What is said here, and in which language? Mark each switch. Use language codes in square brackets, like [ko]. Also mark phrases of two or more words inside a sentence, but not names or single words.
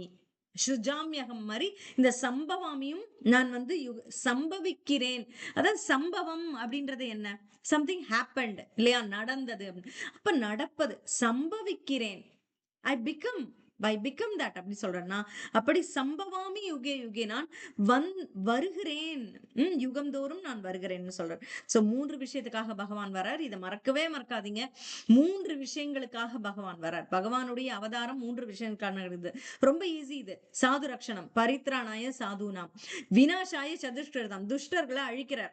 [ta] சுஜாமியகம் மாதிரி இந்த சம்பவாமியும் நான் வந்து சம்பவிக்கிறேன். அதாவது சம்பவம் அப்படின்றது என்ன? [en] something happened [ta] இல்லையா? நடந்தது. அப்ப நடப்பது சம்பவிக்கிறேன். [en] I become that [ta] அப்படி சொல்றேன்னா அப்படி [sa] सम्भवामि युगे युगे [ta] நான் வருகிறேன். யுகம்தோறும் நான் வருகிறேன்னு சொல்றேன். சோ 3 விஷயத்துக்காக பகவான் வரார். இதை மறக்கவே மறக்காதீங்க. 3 விஷயங்களுக்காக பகவான் வரார். பகவானுடைய அவதாரம் 3 விஷயங்களுக்கான இருக்குது. ரொம்ப ஈஸி இது. [sa] साधु रक्षणम्, परित्राणाय साधूनाम्, विनाशाय चदुष्कृतम्, [ta] துஷ்டர்களை அழிக்கிறார்.